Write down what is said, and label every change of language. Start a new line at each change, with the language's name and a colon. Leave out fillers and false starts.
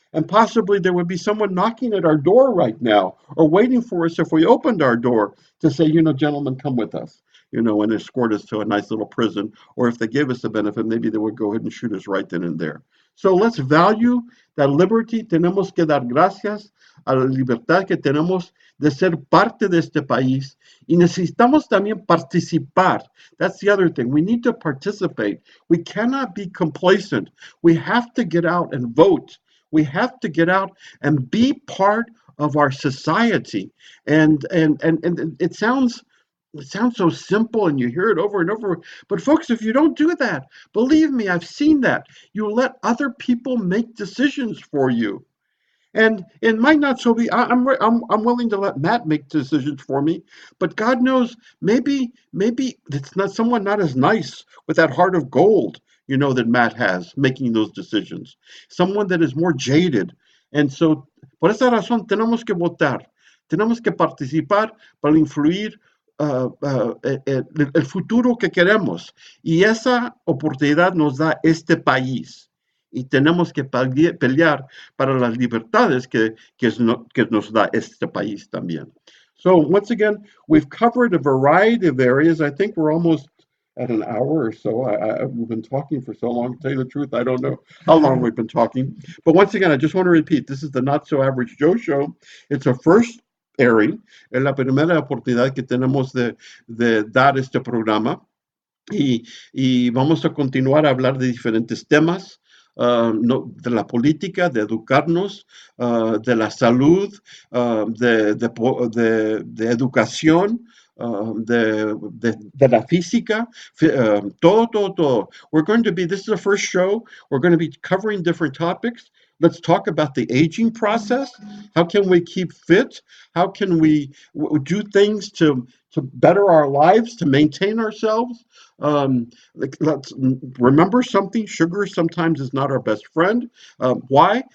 English: And possibly there would be someone knocking at our door right now, or waiting for us if we opened our door to say, gentlemen, come with us, and escort us to a nice little prison. Or if they gave us the benefit, maybe they would go ahead and shoot us right then and there. So let's value that liberty.
Spanish: Tenemos que dar gracias a la libertad que tenemos de ser parte de este país. Y necesitamos también participar.
English: That's the other thing. We need to participate. We cannot be complacent. We have to get out and vote. We have to get out and be part of our society. And it sounds so simple, and you hear it over and over. But folks, if you don't do that, believe me, I've seen that. You let other people make decisions for you. And it might not so be. I'm willing to let Matt make decisions for me, but God knows, maybe it's not someone not as nice with that heart of gold, that Matt has making those decisions. Someone that is more jaded, and so
Spanish: por esa razón tenemos que votar, tenemos que participar para influir el futuro que queremos. Y esa oportunidad nos da este país. Y tenemos que pelear para las libertades que nos da este país también.
English: So once again, we've covered a variety of areas. I think we're almost at an hour or so. We've been talking for so long. To tell you the truth, I don't know how long we've been talking. But once again, I just want to repeat, this is the Not So Average Joe Show. It's our first airing.
Spanish: Es la primera oportunidad que tenemos de dar este programa. Y vamos a continuar a hablar de diferentes temas, de la política, de educarnos, de la salud, de educación, de la física, todo, todo, todo.
English: This is the first show. We're going to be covering different topics. Let's talk about the aging process. How can we keep fit? How can we do things to better our lives, to maintain ourselves? Let's remember something: sugar sometimes is not our best friend. Why?